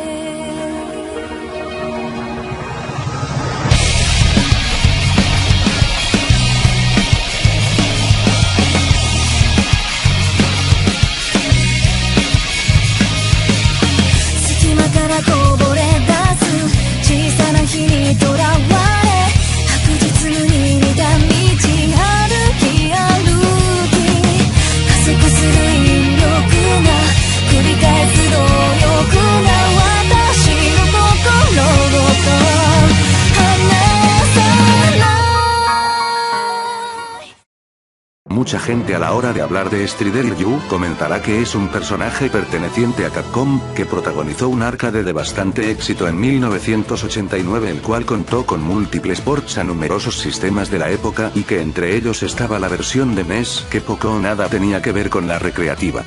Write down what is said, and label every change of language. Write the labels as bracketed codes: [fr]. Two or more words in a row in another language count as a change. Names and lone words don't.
[ja] 隙間からこぼれ出す小さな火にとらわれ白日に似た道歩き加速する引力が繰り返す動力が私の心ごと離さない [es] Mucha gente a la hora de hablar de Strider Ryu comentará que es un personaje perteneciente a Capcom, que protagonizó un arcade de bastante éxito en 1989, el cual contó con múltiples ports a numerosos sistemas de la época y que entre ellos estaba la versión de NES, que poco o nada tenía que ver con la recreativa.